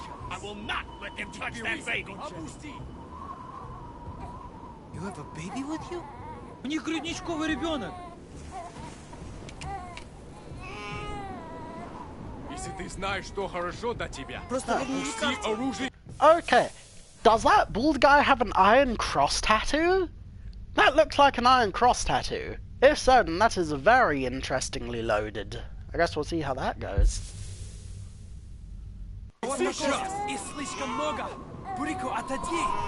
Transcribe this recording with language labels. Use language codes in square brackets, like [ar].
[en] I will not let them touch that baby! [ru] Опусти! [en] You have a baby with you? [ru] У них грудничковый ребенок. Если ты знаешь, что хорошо для тебя, Просто верни опусти карту. оружие! [en] Okay, does that bald guy have an iron cross tattoo? That looks like an iron cross tattoo. If so, then that is very interestingly loaded. I guess we'll see how that goes. [ru] Сейчас! И слишком много! Бурико, отойди!